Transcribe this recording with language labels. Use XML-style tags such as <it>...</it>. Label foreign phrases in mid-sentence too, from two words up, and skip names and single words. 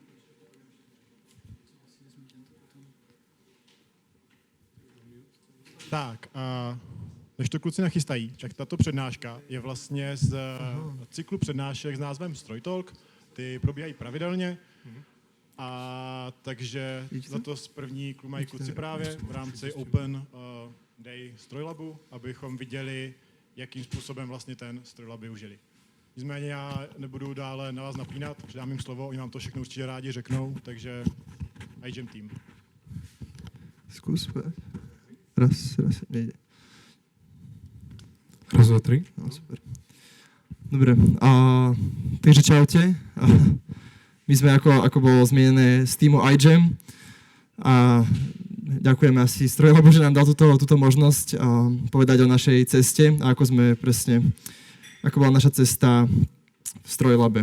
<cs>Tak, než to kluci nachystají, tak tato přednáška je vlastně z cyklu přednášek s názvem Strojtalk. Ty probíhají pravidelně, takže letos první mají kluci právě v rámci</cs> <en>Open Day</en> <cs>Strojlabu, abychom viděli, jakým způsobem vlastně ten Strojlab využili. Nicméně já nebudu dále na vás napínat, předám jim slovo, oni vám to všechno určitě rádi řeknou, takže iGEM tým.</cs> <sk>Skús. Raz, nejde. Raz, dva, tri. No, super. Dobre, takže čaute. My sme, ako bolo zmienené, z týmu iGEM a ďakujeme asi Strojlabu, že nám dal túto možnosť povedať o našej ceste a ako bola naša cesta v Strojlabe.</sk>